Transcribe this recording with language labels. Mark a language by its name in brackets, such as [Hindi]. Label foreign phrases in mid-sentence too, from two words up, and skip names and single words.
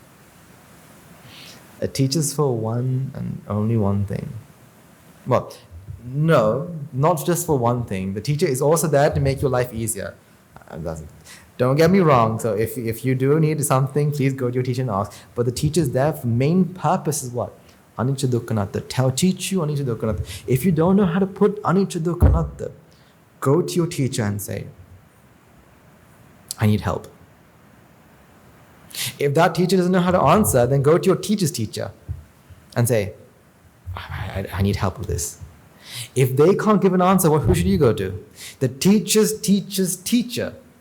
[English] A teacher's for one and only one thing. Well, no, not just for one thing. The teacher is also there to make your life easier. Don't get me wrong. So if you do need something, please go to your teacher and ask. But the teacher's there for main purpose is what? [Pali] Anicca dukkha anatta. [English] Teach you [Pali] anicca dukkha anatta. [English] If you don't know how to put [Pali] anicca dukkha anatta, [English] go to your teacher and say, I need help. If that teacher doesn't know how to answer, then go to your teacher's teacher and say, I need help with this. If they can't give an answer, who should you go to? The teacher's teacher's teacher.